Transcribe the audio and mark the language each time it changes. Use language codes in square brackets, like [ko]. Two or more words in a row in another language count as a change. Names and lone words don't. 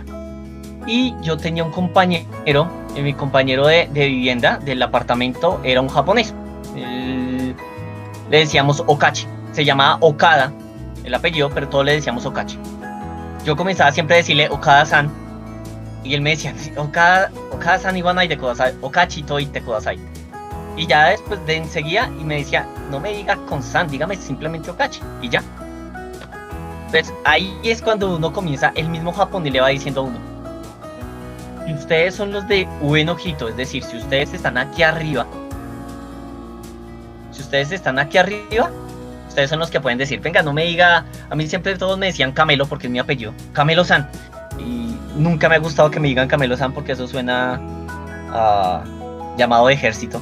[es] Y yo tenía un compañero, mi compañero de vivienda del apartamento era un japonés. Le decíamos Okachi. Se llamaba Okada, el apellido, pero todos le decíamos Okachi. Yo comenzaba siempre a decirle Okada-san. Y él me decía, [ja] Okada-san 言わないでください、Okachi といてください. [es] Y ya después de enseguida, y me decía, no me diga con san, dígame simplemente Okachi. Y ya. Entonces ahí es cuando uno comienza, el mismo japonés le va diciendo a uno, si ustedes son los de buen ojito, es decir, si ustedes están aquí arriba, ustedes son los que pueden decir, venga, no me diga, a mí siempre todos me decían Camelo porque es mi apellido, Camelo-san, y nunca me ha gustado que me digan Camelo-san porque eso suena a llamado de ejército.